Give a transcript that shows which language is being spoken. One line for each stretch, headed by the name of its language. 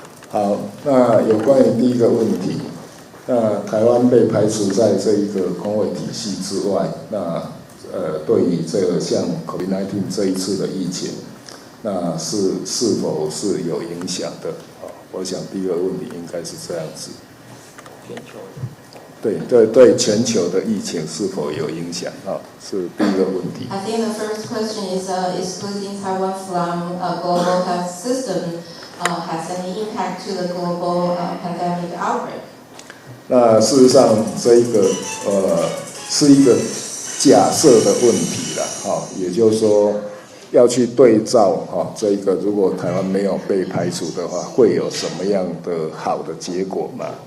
Chinese: 好，那有关于第一个问题，那台湾被排除在这一个公卫体系之外，那对于这个像 COVID-19 这一次的疫情，那是否是有影响的？我想第一个问题应该是这样子。对全球的疫情是否有影响啊？是第一个问题。
English: I think the first question is excluding Taiwan from a global health system has any impact to the global pandemic outbreak?
Chinese: 那事实上，这一个是一个假设的问题啦，也就是说要去对照这个，如果台湾没有被排除的话，会有什么样的好的结果吗？